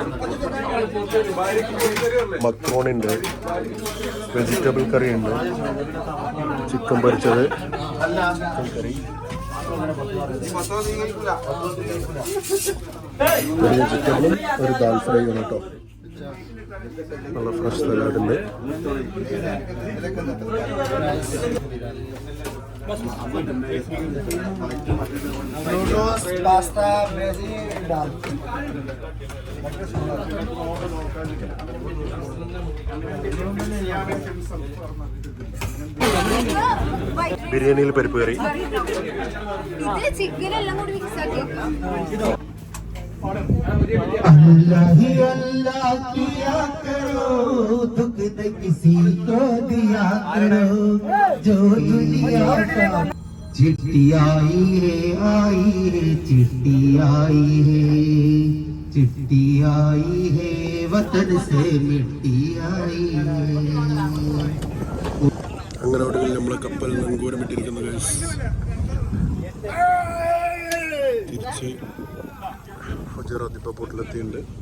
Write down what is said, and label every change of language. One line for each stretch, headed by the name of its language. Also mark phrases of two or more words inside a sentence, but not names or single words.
Malayalam: മക്രോണി ഉണ്ട്,
English: vegetable curry
Malayalam: ഉണ്ട്, ചിക്കൻ പൊരിച്ചത്, ചിക്കൻ കറി, ഒരു വെജിറ്റബിളും ഒരു
English: dal fry
Malayalam: ആണ് കേട്ടോ. നല്ല
English: fresh salad
Malayalam: ഉണ്ട്.
English: noodles pasta veggie dal
Malayalam: ബിരിയാണിയിൽ പരിപ്പ് കറി, ഇത് ചിക്കൻ എല്ലാം കൂടി മിക്സ് ആക്കി വെക്കാം.
Hindi: अल्लाह ही अल्लाह किया करो, दुख दे किसी को दिया करो, जो दुनिया का चिट्ठी आई है चिट्ठी आई है वतन से मिट्टी आई है.
Malayalam: അങ്ങനെ ഒടുവിൽ നമ്മളെ കപ്പൽ നങ്കൂരമിട്ടിരിക്കുന്ന തിരിച്ച് ഗുജറാത്ത് ഇപ്പോൾ ബോട്ടിലെത്തിയിട്ടുണ്ട്.